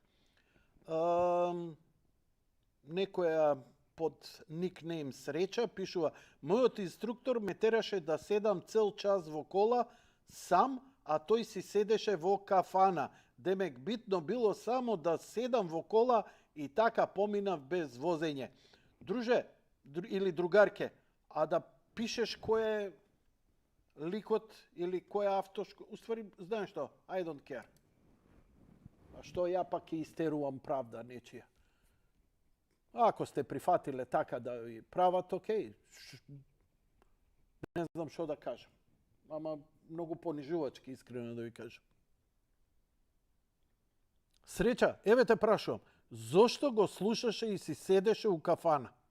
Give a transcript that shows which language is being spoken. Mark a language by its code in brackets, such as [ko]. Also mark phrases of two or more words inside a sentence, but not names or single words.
[mk] Некоја под никнейм Среќа пишува: мојот инструктор ме тераше да седам цел час во кола сам, а тој си седеше во кафана. Демек битно било само да седам во кола и така поминав без возење. Друже или другарке, а да пишеш кој е ликот или кој е автошко, уствари, знаеш што, [en] I don't care. [mk] А што ја пак ќе истерувам правда нечија. Ако сте прифатиле така да ви прават, окей. Не знам што да кажам. Ама многу понижувачки, искрено да ви кажам. Среќа, еве те прашувам, зошто го слушаше и си седеше у кафана?